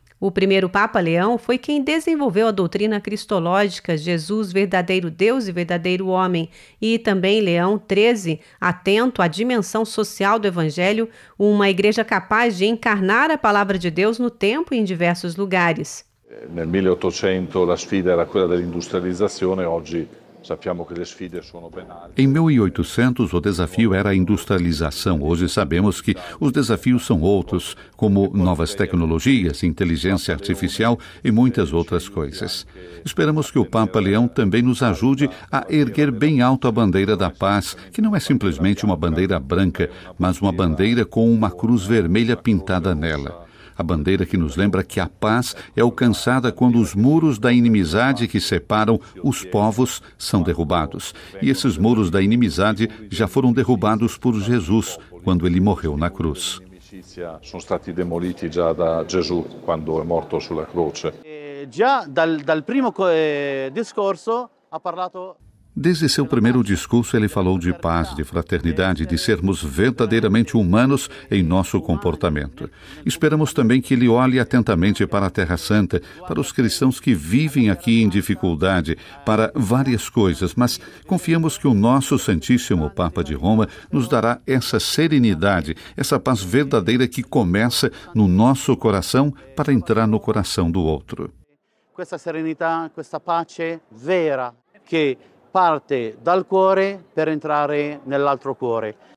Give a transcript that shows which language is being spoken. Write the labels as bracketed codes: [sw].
[pt] O primeiro Papa Leão foi quem desenvolveu a doutrina cristológica, Jesus, verdadeiro Deus e verdadeiro homem, e também Leão XIII, atento à dimensão social do Evangelho, uma igreja capaz de encarnar a palavra de Deus no tempo e em diversos lugares. [it] Nel 1800 la sfida era quella dell'industrializzazione, oggi sappiamo che le sfide sono ben altre. [pt] Em 1800 o desafio era a industrialização. Hoje sabemos que os desafios são outros, como novas tecnologias, inteligência artificial e muitas outras coisas. Esperamos que o Papa Leão também nos ajude a erguer bem alto a bandeira da paz, que não é simplesmente uma bandeira branca, mas uma bandeira com uma cruz vermelha pintada nela. A bandeira que nos lembra que a paz é alcançada quando os muros da inimizade que separam os povos são derrubados. E esses muros da inimizade já foram derrubados por Jesus quando ele morreu na cruz. [it] Sono stati demoliti già da Gesù quando è morto sulla croce. Già dal primo discorso ha parlato. [pt] Desde seu primeiro discurso, ele falou de paz, de fraternidade, de sermos verdadeiramente humanos em nosso comportamento. Esperamos também que ele olhe atentamente para a Terra Santa, para os cristãos que vivem aqui em dificuldade, para várias coisas, mas confiamos que o nosso Santíssimo Papa de Roma nos dará essa serenidade, essa paz verdadeira que começa no nosso coração para entrar no coração do outro. [it] Questa serenità, questa pace vera che parte dal cuore per entrare nell'altro cuore.